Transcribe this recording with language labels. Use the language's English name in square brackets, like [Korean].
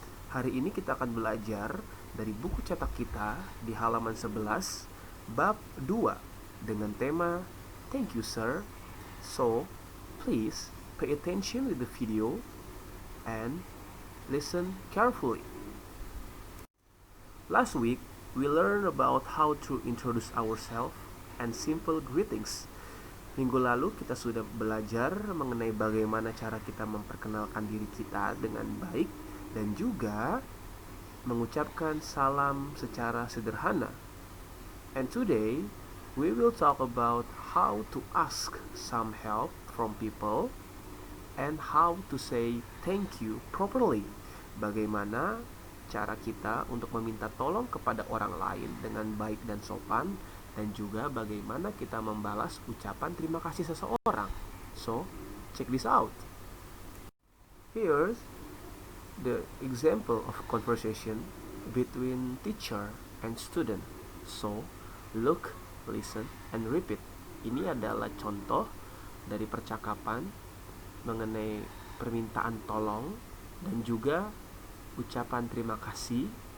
[Indonesian] Hari ini kita akan belajar dari buku cetak kita di halaman 11, bab 2 dengan tema [English] Thank you, sir. So, please pay attention with the video and listen carefully. Last week, we learned about how to introduce ourselves and simple greetings. [Indonesian] Minggu lalu kita sudah belajar mengenai bagaimana cara kita memperkenalkan diri kita dengan baik dan juga mengucapkan salam secara sederhana. [English] And today, we will talk about how to ask some help from people and how to say thank you properly. [Indonesian] Bagaimana cara kita untuk meminta tolong kepada orang lain dengan baik dan sopan, dan juga bagaimana kita membalas ucapan terima kasih seseorang. [English] So, check this out. Here's the example of conversation between teacher and student. So, look, listen, and repeat. [Indonesian] Ini adalah contoh dari percakapan mengenai permintaan tolong dan juga ucapan terima kasih.